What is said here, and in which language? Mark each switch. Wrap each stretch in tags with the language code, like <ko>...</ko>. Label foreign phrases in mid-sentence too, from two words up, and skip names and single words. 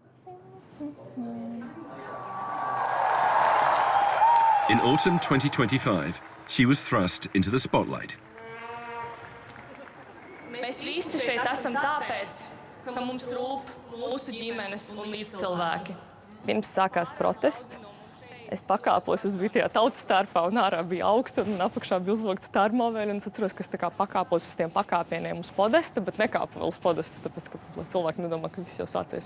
<en>In autumn 2025, she was thrust into the spotlight.</en> <lv>Mēs visi šeit esam tāpēc, ka mums rūp mūsu ģimenes un līdzcilvēki. Pirms sākās protests, es pakāpos, es biju tajā tautas starpā un ārā bija augstu un apakšā bija uzvilkta termoveļa. Un es atceros, ka es tā kā pakāpos uz tiem pakāpieniem uz podesta, bet nekāpu vēl uz podesta, tāpēc, ka cilvēki nedomā, ka viss jau sācies.</lv>